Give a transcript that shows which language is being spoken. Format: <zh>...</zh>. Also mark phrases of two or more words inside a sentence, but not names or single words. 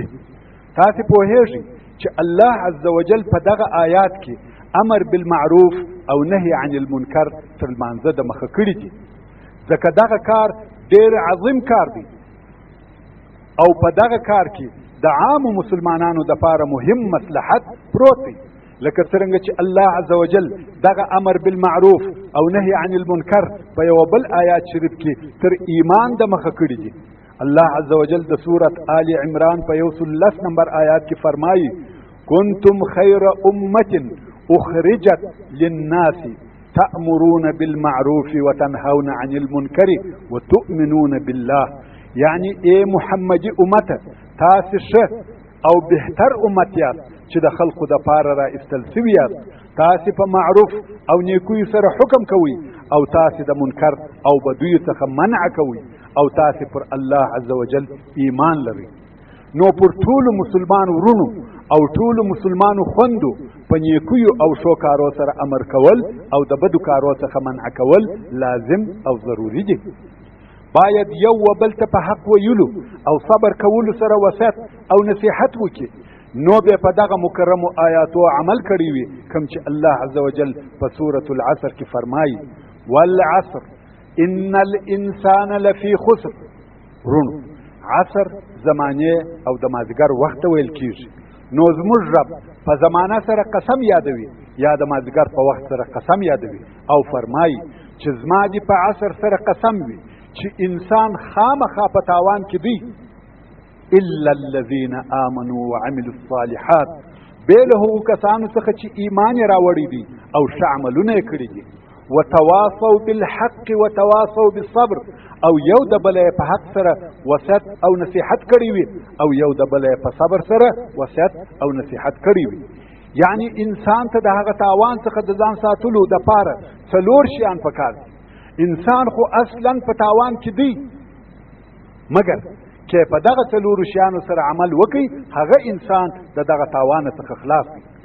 <ps>تاسې پوهیږئ چې الله</ps> <ar>عز وجل</ar> <ps>په دغه آیات کې</ps> <ar>امر بالمعروف</ar> <ps>او</ps> <ar>نهي عن المنکر</ar> <ps>تر لمانځه د مخه کړي دي، ځکه دغه کار ډېر عظیم کار دی او په دغه کار کې د عامو مسلمانانو دپاره مهم مصلحت پروت دی، لکه څرنګه چې الله</ps> <ar>عز وجل</ar> <ps>دغه</ps> <ar>امر بالمعروف</ar> <ps>او</ps> <ar>نهي عن المنکر</ar> <ps>په یو بل آیات شریف کې تر ایمان د مخه کړي دي. الله</ps> <ar>عز وجل</ar> <ps>د سورة آل عمران په 11 نمبر آیات کې فرمایي:</ps> <ar>کنتم خیر امة اخرجت للناس تأمرون بالمعروف وتنهون عن المنکر وتؤمنون بالله.</ar> <ps>یعنی ای محمدی امت، تاسې ښه او بهتر امت یاست چې د خلقو د پاره را ایستل سوي یاست. تاسې په معروف او نیکیو سره حکم کوئ او تاسې د منکر او بدیو څخه منع کوئ او تاسې پر الله</ps> <ar>عز وجل</ar> <ps>ایمان لرئ. نو پر ټولو مسلمان ورونو او ټولو مسلمانو خوندو په نیکیو او ښو کارو سره امر کول او د بدو کارو څخه منع کول لازم او ضروري دي. باید یو و بل ته په حق ویلو او صبر کولو سره وصیت او نصیحت وکړي، نو به په دغه مکرمو آیاتو عمل کړی وي کوم چې الله</ps> <ar>عز وجل</ar> <ps>په سورة العصر کې فرمایي:</ps> <ar>والعصر ان الانسان لفی خسر.</ar> <ps>ورونو، عصر زمانه او د مازدیګر وخت ویل کیږي، نو زموږ رب په زمانه سره قسم یادوي یا د مازدیګر په وخت سره قسم یادوي او فرمایي چې زما دې په عصر سره قسم وي چې انسان خامخا په تاوان کې دی،</ps> <ar>الا الذين آمنوا وعملوا الصالحات،</ar> <ps>بې له هغو کسانو څخه چې ایمان یې راوړی دی او ښه عملونه یې کړي دي.</ps> <ar>وتواصوا بالحق وتواصوا بالصبر،</ar> <ps>او یو د بل په حق سره وصیت او نصیحت کړی وي او یو د بل په صبر سره وصیت او نصیحت کړی وي. یعنی انسان ته د هغه تاوان څخه د ځان ساتلو د پاره 4 شیان پکار دي. انسان خو اصلا په تاوان کې دی، مګر چې په دغه څلورو شیانو سره عمل وکړي هغه انسان د دغه تاوان څخه خلاص دی.</ps>